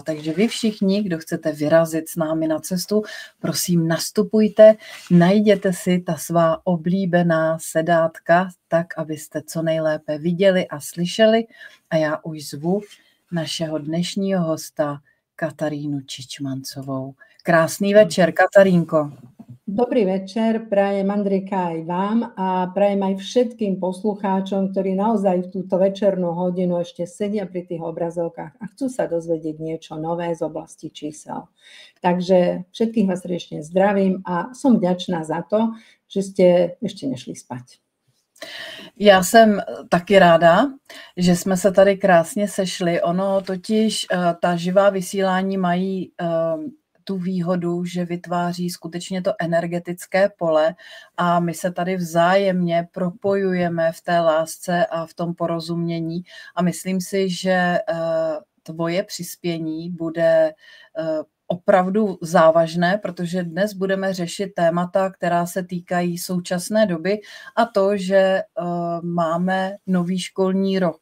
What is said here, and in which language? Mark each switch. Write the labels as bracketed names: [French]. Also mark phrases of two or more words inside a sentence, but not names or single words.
[Czech] Takže vy všichni, kdo chcete vyrazit s námi na cestu, prosím nastupujte, najděte si ta svá oblíbená sedátka, tak, abyste co nejlépe viděli a slyšeli. A já už zvu našeho dnešního hosta Katarínu Čičmancovou. Krásný večer, Katarínko. [Slovak] Dobrý večer, prajem Andrejka aj vám a prajem aj všetkým poslucháčom, ktorí naozaj v túto večernú hodinu ešte sedia pri tých obrazovkách a chcú sa dozvedieť niečo nové z oblasti čísel. Takže všetkých vás srdečne zdravím a som vďačná za to, že ste ešte nešli spať. [Czech] Já jsem taky ráda, že jsme se tady krásně sešli. Ono totiž, ta živá vysílání mají tu výhodu, že vytváří skutečně to energetické pole a my se tady vzájemně propojujeme v té lásce a v tom porozumění a myslím si, že tvoje přispění bude opravdu závažné, protože dnes budeme řešit témata, která se týkají současné doby a to, že máme nový školní rok.